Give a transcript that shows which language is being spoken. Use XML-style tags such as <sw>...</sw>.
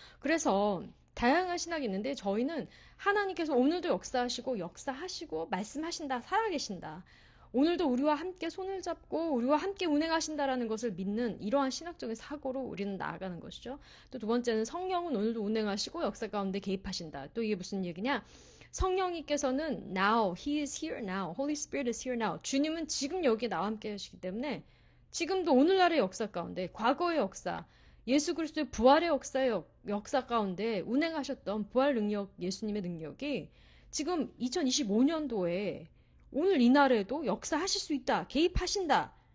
<ko>그래서 다양한 신학이 있는데 저희는 하나님께서 오늘도 역사하시고 말씀하신다. 살아계신다. 오늘도 우리와 함께 손을 잡고 우리와 함께 운행하신다라는 것을 믿는 이러한 신학적인 사고로 우리는 나아가는 것이죠. 또 두 번째는 성령은 오늘도 운행하시고 역사 가운데 개입하신다. 또 이게 무슨 얘기냐? 성령님께서는</ko> <en>now, He is here now, Holy Spirit is here now.</en> <ko>주님은 지금 여기 나와 함께 하시기 때문에 지금도 오늘날의 역사 가운데 과거의 역사, 예수 그리스도의 부활의 역사 가운데 운행하셨던 부활 능력, 예수님의 능력이 지금 2025년도에 오늘 이날에도 역사하실 수 있다. 개입하신다.</ko>